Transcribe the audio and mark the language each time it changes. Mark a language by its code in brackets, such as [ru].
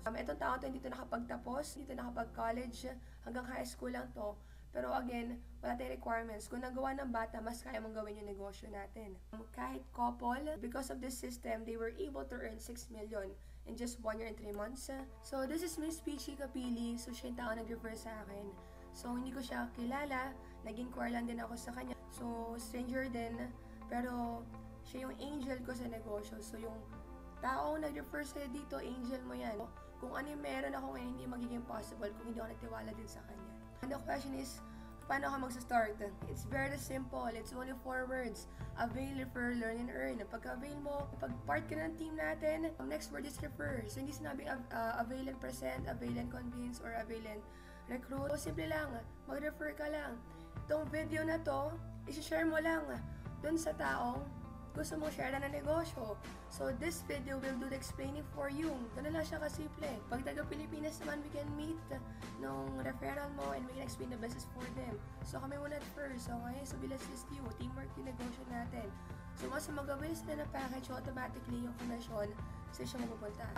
[tl] Itong taon to, hindi to nakapagtapos, hindi to nakapag-college, hanggang high school lang to. Pero again, wala tayong requirements. Kung nagawa ng bata, mas kaya mong gawin yung negosyo natin. Kahit [en] couple, because of this system, they were able to earn 6 million in just 1 year and 3 months. So this is Miss Peachy Capili. [tl] So siya yung taon nag-refer sa akin. So hindi ko siya kilala, nag-inquire lang din ako sa kanya. So stranger din, pero siya yung angel ko sa negosyo. So yung taong nag-refer sa'yo dito, angel mo yan. Kung ano yung meron ako ngayon, hindi magiging possible kung hindi ako nagtiwala din sa kanya. [en] And the question is, [tl] paano ka magsa-start? [en] It's very simple. It's only 4 words. Avail, refer, learn, and earn. [tl] Pag-avail mo, pag-part ka ng team natin, [en] next word is refer. [tl] So hindi sinabing [en] avail and present, avail and convince, or avail and recruit. [tl] So simple lang, mag-refer ka lang. Itong video na to, isi-share mo lang dun sa taong gusto mong share na negosyo. [en] So this video will do the explaining for you. [tl] Ganun lang siya kasimple. Pag taga-Pilipinas naman, [en] we can meet [tl] nung referral mo [en] and we can explain the business for them. So kami muna at first, okay? So we'll assist you. Teamwork [tl] yung negosyo natin. So mas magawin sila ng package, automatically yung commission sa siya mapupunta.